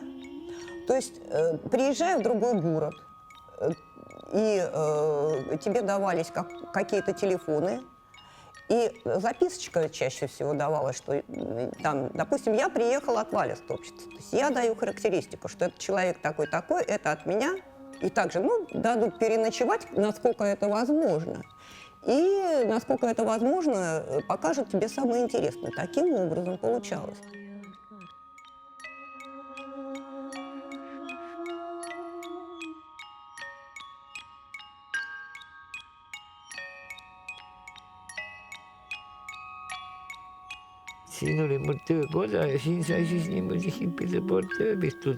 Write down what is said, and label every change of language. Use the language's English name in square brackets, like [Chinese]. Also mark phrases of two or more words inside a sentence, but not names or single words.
[Russian] То есть приезжая в другой город, и тебе давались какие-то телефоны, и записочка чаще всего давалась, что там, допустим, я приехала от Валя Стопчица. То есть я даю характеристику, что этот человек такой-такой, это от меня. И также, дадут переночевать, насколько это возможно. И, насколько это возможно, покажут тебе самое интересное. Таким образом получалось. [Estonian] Siin oli mul töökoda ja siin sai siis niimoodi hippide poolt ööbitud.